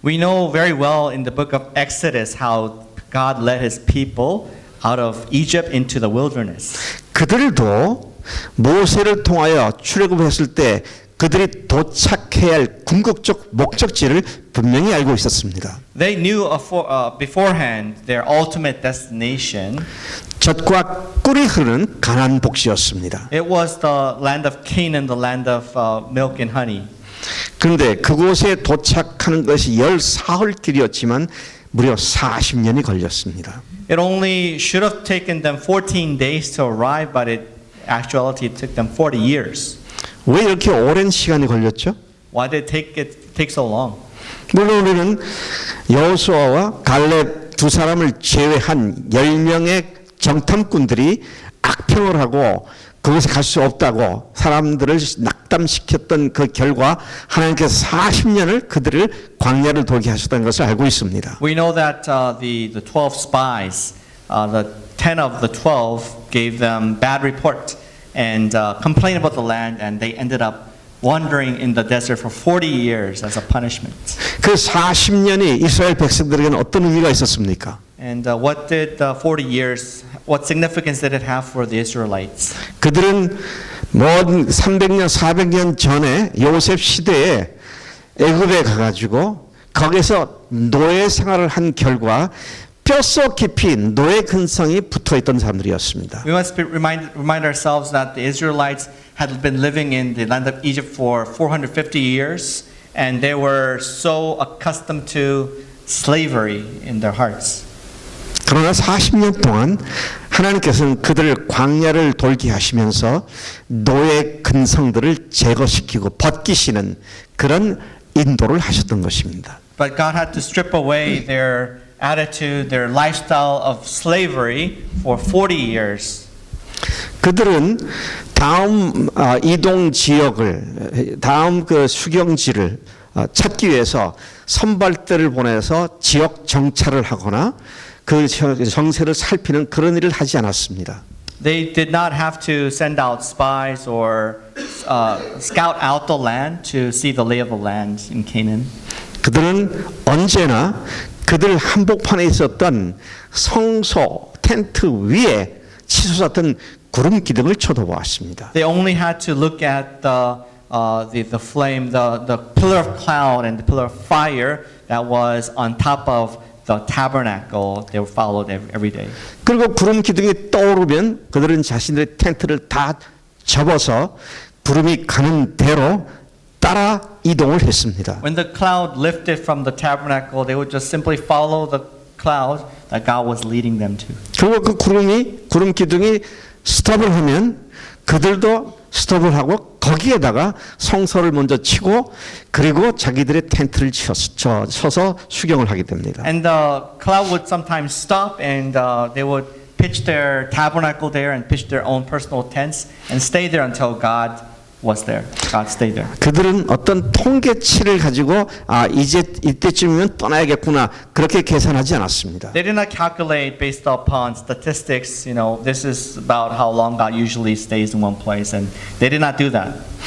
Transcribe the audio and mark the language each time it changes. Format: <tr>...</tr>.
<en>We know very well in the book of Exodus how God led His people out of Egypt into the wilderness.</en> <ko>그들도 모세를 통하여 출애굽했을 때 그들이 도착해야 할 궁극적 목적지를 분명히 알고 있었습니다.</ko> <en>They knew beforehand their ultimate destination.</en> <ko>젖과 꿀이 흐르는 가나안 복지였습니다.</ko> <en>It was the land of Canaan, the land of milk and honey.</en> <ko>그런데 그곳에 도착하는 것이 14흘 길이었지만 무려 40년이 걸렸습니다.</ko> <en>It only should have taken them 14 days to arrive, but actually it took them 40 years.</en> <ko>왜 이렇게 오랜 시간이 걸렸죠?</ko> <en>Why did it take so long?</en> <ko>물론 우리는 여호수아와 갈렙 두 사람을 제외한 10명의 정탐꾼들이 악평을 하고 그곳에 갈 수 없다고 사람들을 낙담시켰던 그 결과 하나님께서 40년을 그들을 광야를 돌게 하셨다는 것을 알고 있습니다.</ko> <en>We know that the 12 spies, the 10 of the 12 gave them bad report and complained about the land, and they ended up wandering in the desert for 40 years as a punishment.</en> <ko>그 40년이 이스라엘 백성들에게는 어떤 의미가 있었습니까?</ko> <en>And what did 40 years, what significance did it have for the Israelites?</en> <ko>그들은 먼 300년, 400년 전에 요셉 시대에 애굽에 가가지고 거기서 노예 생활을 한 결과 뼛속 깊이 노예 근성이 붙어있던 사람들이었습니다.</ko> <en>We must remind ourselves that the Israelites had been living in the land of Egypt for 450 years, and they were so accustomed to slavery in their hearts.</en> <ko>그러나 40년 동안 하나님께서는 그들을 광야를 돌게 하시면서 노예 근성들을 제거시키고 벗기시는 그런 인도를 하셨던 것입니다.</ko> <en>But God had to strip away their attitude, their lifestyle of slavery for 40 years.</en> <ko>그들은 다음 이동 지역을 다음 그 수경지를 찾기 위해서 선발대를 보내서 지역 정찰을 하거나 그 정세를 살피는 그런 일을 하지 않았습니다.</ko> <en>They did not have to send out spies or scout out the land to see the lay of the land in Canaan.</en> <ko>그들은 언제나 그들 한복판에 있었던 성소 텐트 위에 치솟았던 구름 기둥을 쳐다보았습니다.</ko> <en>They only had to look at the flame, the pillar of cloud and the pillar of fire that was on top of the tabernacle. They were followed every day.</en> <ko>그리고 구름 기둥이 떠오르면 그들은 자신들의 텐트를 다 접어서 구름이 가는 대로 따라 이동을 했습니다.</ko> <en>When the cloud lifted from the tabernacle, they would just simply follow the cloud that God was leading them to.</en> <ko>그리고 그 구름 기둥이 스톱을 하면 그들도 스톱을 하고 거기에다가 성소를 먼저 치고 그리고 자기들의 텐트를 쳐서 수경을 하게 됩니다.</ko> <en>And the cloud would sometimes stop and they would pitch their tabernacle there and pitch their own personal tents and stay there until God was there. God stayed there.</en> <ko>그들은 어떤 통계치를 가지고 이제 이때쯤이면 떠나야겠구나 그렇게 계산하지 않았습니다.</ko> <en>They did not calculate based upon statistics, this is about how long God usually stays in one place, and they did not do that.</en>